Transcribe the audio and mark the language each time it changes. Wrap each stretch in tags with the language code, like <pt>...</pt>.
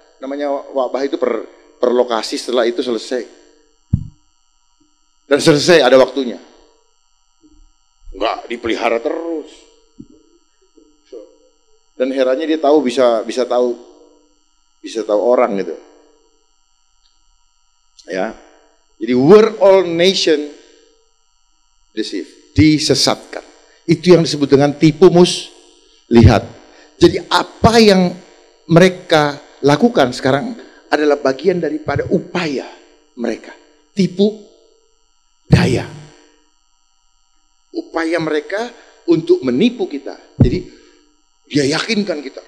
<id>Namanya wabah itu per lokasi, setelah itu selesai. Dan selesai ada waktunya. Enggak dipelihara terus. Dan herannya dia tahu bisa tahu orang gitu. Ya.</id> <en>Jadi we're all nation deceived, disesatkan.</en> <id>Itu yang disebut dengan tipu muslihat. Jadi apa yang mereka lakukan sekarang adalah bagian daripada upaya mereka. Tipu daya upaya mereka untuk menipu kita. Jadi dia yakinkan kita.</id>